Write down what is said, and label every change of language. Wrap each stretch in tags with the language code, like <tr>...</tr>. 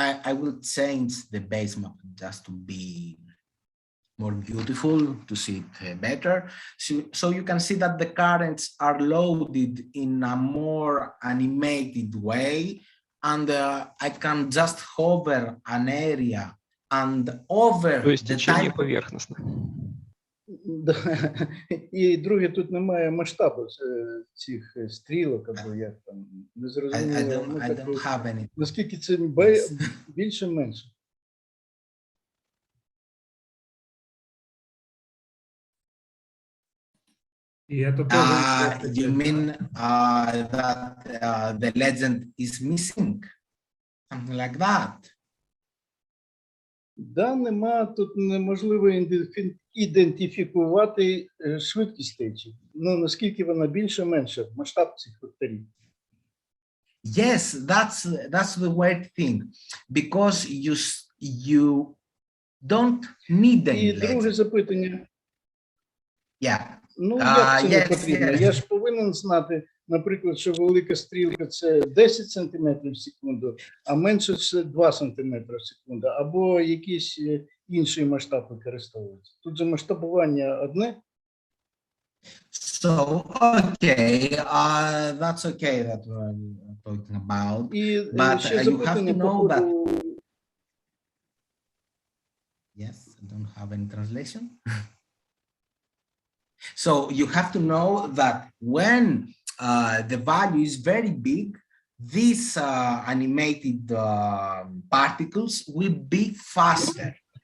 <en>I will change the base map just to be more beautiful, to see it better. So you can see that the currents are loaded in a more animated way, and I can just hover an area and over the time.</en> <uk>Да. І друге, тут немає масштабу цих стрілок, або як там, не зрозуміло.</uk> <en>I don't have any.</en> <uk>Наскільки це більше, менше?</uk> <en>You mean that the legend is missing? Something like that?</en> <uk>Да, нема, тут неможливо ідентифікувати швидкість течії. Ну, наскільки вона більше, менше, масштаб цих векторів.</uk> <en>Yes, that's the weird thing, because you don't need any.</en> <uk>І друге запитання.</uk> <en>Yeah.</en> <uk>Ну, як це не потрібно? Я ж повинен знати, наприклад, що велика стрілка – це 10 см в секунду, а менше – це 2 см в секунду, або якийсь інший масштаб використовується. Тут же масштабування одне.</uk> <en>So, okay, that's okay that we're talking about, but you have to know that. Yes, I don't have any translation. So you have to know that when the value is very big, these animated particles will be faster.</en>